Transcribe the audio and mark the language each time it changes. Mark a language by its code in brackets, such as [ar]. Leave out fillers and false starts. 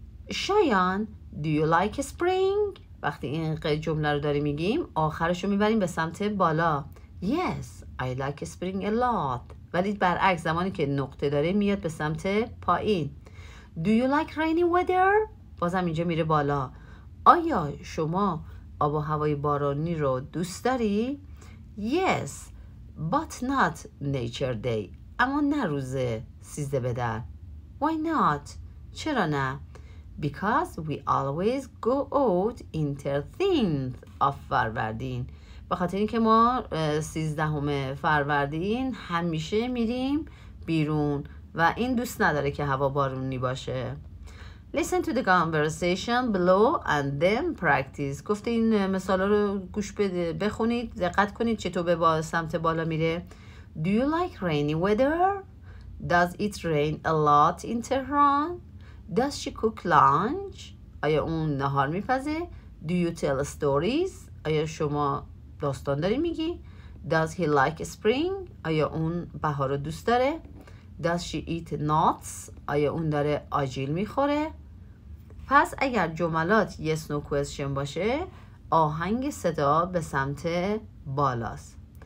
[fa] شایان [en] do you like spring؟ [fa] وقتی این جمله رو داریم میگیم آخرش رو میبریم به سمت بالا. [en] Yes I like spring a lot. [fa] ولی برعکس زمانی که نقطه داره میاد به سمت پایین. [en] Do you like rainy weather؟ [fa] بازم اینجا میره بالا. آیا شما آب و هوای بارانی رو دوست داری؟ [en] Yes but not nature day. [fa] اما نه روز 13 بدر. [en] Why not؟ [fa] چرا نه؟ [en] Because we always go out in 13th of فروردین. [fa] به خاطر اینکه ما 13 فروردین همیشه میریم بیرون و این دوست نداره که هوا بارونی باشه. [en] Listen to the conversation below and then practice. [fa] گفته این مثالا رو گوش بده، بخونید، دقت کنید چطور به سمت بالا میره. [en] Do you like rainy weather? Does it rain a lot in Tehran? Does she cook lunch? [fa] آیا اون نهار میپزه؟ [en] Do you tell stories? [fa] آیا شما داستان داری میگی؟ [en] Does he like spring? [fa] آیا اون بهار رو دوست داره؟ [en] Does she eat nuts? [fa] آیا اون داره آجیل میخوره؟ پس اگر جملات yes no question باشه آهنگ صدا به سمت بالاست.